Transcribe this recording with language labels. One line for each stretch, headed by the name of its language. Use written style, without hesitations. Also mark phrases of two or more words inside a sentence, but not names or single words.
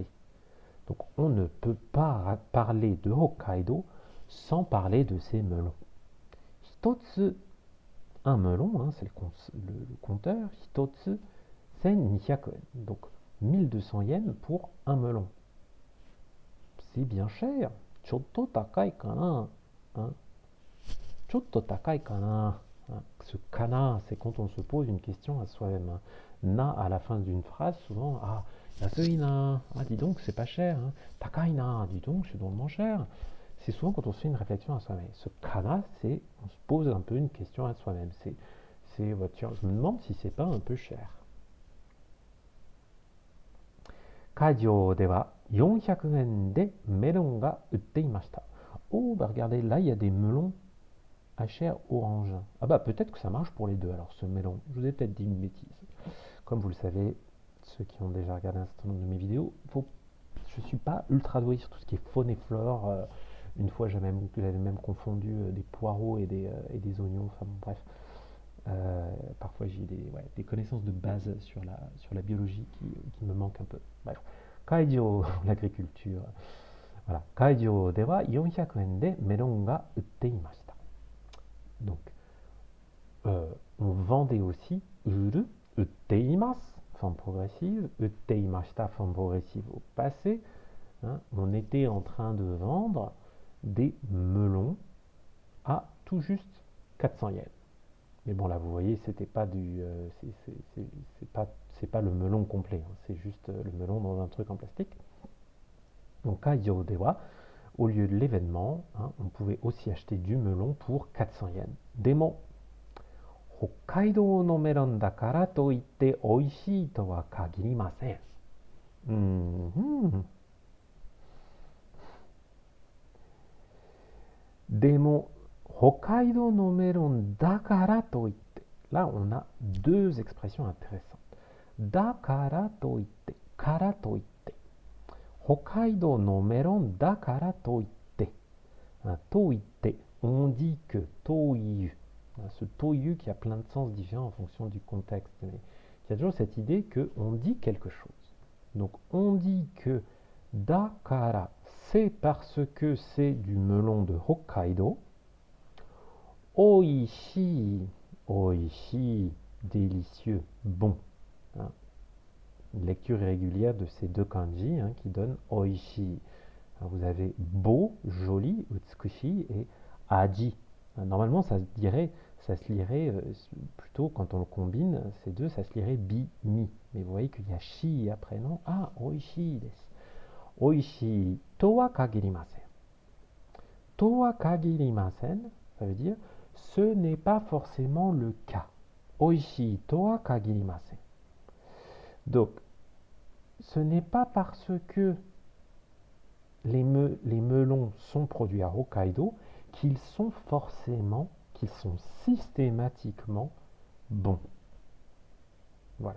French: Donc on ne peut pas parler de Hokkaido sans parler de ces melons. Hitotsu, un melon, hein, c'est le compteur. Hitotsu, c'est 200 yen. Donc 1200 yens pour un melon. C'est bien cher.
Japanese: ちょっと高いかな. Hein. ちょっと高いかな.
French: Hein. Ce kana, c'est quand on se pose une question à soi-même. Hein. Na à la fin d'une phrase, souvent, ah, yasuina, ah, dis donc, c'est pas cher. Hein. Takaina, dis donc, c'est drôlement cher. C'est souvent quand on se fait une réflexion à soi-même. Ce kana, c'est, on se pose un peu une question à soi-même. C'est tiens, je me demande si c'est pas un peu cher.
Japanese: 会場では400円でメロンが売っていました.
French: Oh, bah regardez, là, il y a des melons à chair orange. Ah bah peut-être que ça marche pour les deux, alors ce melon. Je vous ai peut-être dit une bêtise. Comme vous le savez, ceux qui ont déjà regardé un certain nombre de mes vidéos, je ne suis pas ultra doué sur tout ce qui est faune et flore. Une fois, j'avais même confondu des poireaux et des oignons. Enfin bon, bref. Parfois, j'ai des connaissances de base sur la biologie qui me manquent un peu. Bref. Kaijo, l'agriculture. Voilà.
Japanese: 会場では400円でメロンが売っていました.
French: Donc, on vendait aussi
Japanese: 売る、売っています,
French: forme progressive, utteimashita, forme progressive au passé. Hein, on était en train de vendre des melons à tout juste 400 yens. Mais bon, là, vous voyez, c'était pas c'est pas le melon complet, hein, c'est juste le melon dans un truc en plastique. Donc,
Japanese: 会場では,
French: au lieu de l'événement, hein, on pouvait aussi acheter du melon pour 400 yens.
Japanese: でも、北海道のメロンだからといって美味しいとは限りません. でも、北海道のメロンだからといって.
French: Là, on a deux expressions intéressantes.
Japanese: だからといって、からといって. 北海道のメロンだからといって. といって,
French: on dit que toiyu. Ce toiyu qui a plein de sens différents en fonction du contexte, mais Il y a toujours cette idée qu'on dit quelque chose. Donc on dit que dakara, c'est parce que c'est du melon de Hokkaido.
Japanese: 美味しい、美味しい,
French: délicieux, bon. Hein. Une lecture irrégulière de ces deux kanji qui donne oishii. Alors, vous avez beau, joli, utsukushi et aji. Normalement, ça se lirait plutôt quand on le combine, ces deux, ça se lirait bi, mi. Mais vous voyez qu'il y a shi après, non?
Japanese: あ、美味しいです. 美味しいとは限りません。とは限りません,
French: ça veut dire ce n'est pas forcément le cas.
Japanese: 美味しいとは限りません.
French: Donc, ce n'est pas parce que les melons sont produits à Hokkaido qu'ils sont systématiquement bons. Voilà.